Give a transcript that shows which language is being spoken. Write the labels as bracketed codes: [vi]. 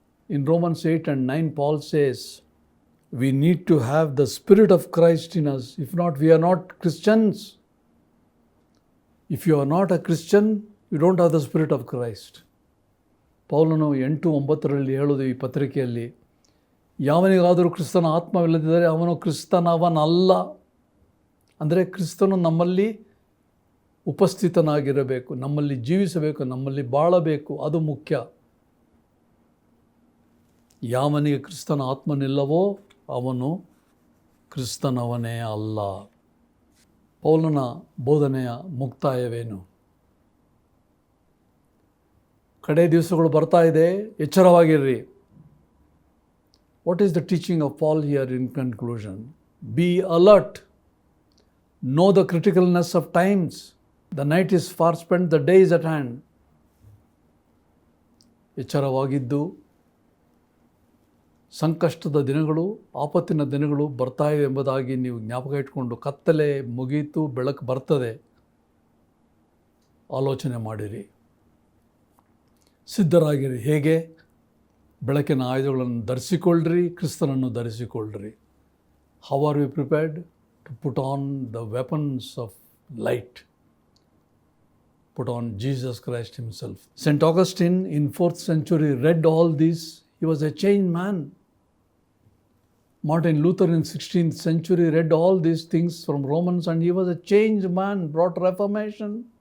[en] In Romans 8 and 9, Paul says, we need to have the Spirit of Christ in us. If not, we are not Christians. If you are not a Christian, you don't have the Spirit of Christ. [kn] ಪೌಲನು 8:9 ಹೇಳೋದು ಈ ಪತ್ರಿಕೆಯಲ್ಲಿ, ಯಾವನಿಗಾದರೂ ಕ್ರಿಸ್ತನ ಆತ್ಮವಿಲ್ಲದಿದ್ದರೆ ಅವನು ಕ್ರಿಸ್ತನವನಲ್ಲ. ಅಂದರೆ ಕ್ರಿಸ್ತನು ನಮ್ಮಲ್ಲಿ ಉಪಸ್ಥಿತನಾಗಿರಬೇಕು, ನಮ್ಮಲ್ಲಿ ಜೀವಿಸಬೇಕು, ನಮ್ಮಲ್ಲಿ ಬಾಳಬೇಕು. ಅದು ಮುಖ್ಯ. ಯಾವನಿಗೆ ಕ್ರಿಸ್ತನ ಆತ್ಮನಿಲ್ಲವೋ ಅವನು ಕ್ರಿಸ್ತನವನೇ ಅಲ್ಲ. ಪೌಲನ ಬೋಧನೆಯ ಮುಕ್ತಾಯವೇನು? ಕಡೆ ದಿವಸಗಳು ಬರ್ತಾ ಇದೆ, ಎಚ್ಚರವಾಗಿರ್ರಿ. [en] What is the teaching of Paul here in conclusion? Be alert. Know the criticalness of times. The night is far spent, the day is at hand. [kn] ಎಚ್ಚರವಾಗಿದ್ದು ಸಂಕಷ್ಟದ ದಿನಗಳು, ಆಪತ್ತಿನ ದಿನಗಳು ಬರ್ತಾ ಇವೆ ಎಂಬುದಾಗಿ ನೀವು ಜ್ಞಾಪಕ ಇಟ್ಕೊಂಡು, ಕತ್ತಲೆ ಮುಗೀತು, ಬೆಳಕು ಬರ್ತದೆ, ಆಲೋಚನೆ ಮಾಡಿರಿ, ಸಿದ್ಧರಾಗಿರಿ. ಹೇಗೆ? ಬೆಳಕಿನ ಆಯುಧಗಳನ್ನು ಧರಿಸಿಕೊಳ್ಳ್ರಿ, ಕ್ರಿಸ್ತನನ್ನು ಧರಿಸಿಕೊಳ್ಳ್ರಿ. [en] How are we prepared? To put on the weapons of light. Put on Jesus Christ himself. St. Augustine in 4th century read all these. He was a changed man. Martin Luther in 16th century read all these things from Romans and he was a changed man, brought Reformation.